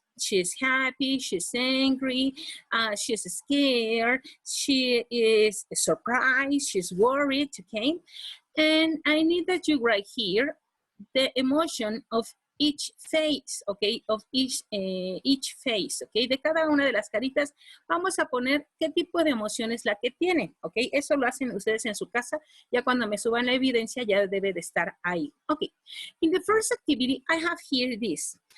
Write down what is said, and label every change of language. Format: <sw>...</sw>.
<en>She's happy, she's angry, she's scared, she is surprised, she's worried, okay? And I need that you write here the emotion of each face, okay? Of each face, okay?</en> <es>De cada una de las caritas vamos a poner qué tipo de emoción es la que tiene, okay? Eso lo hacen ustedes en su casa. Ya cuando me suban la evidencia ya debe de estar ahí.</es> <en>Okay. In the first activity, I have here this.</en>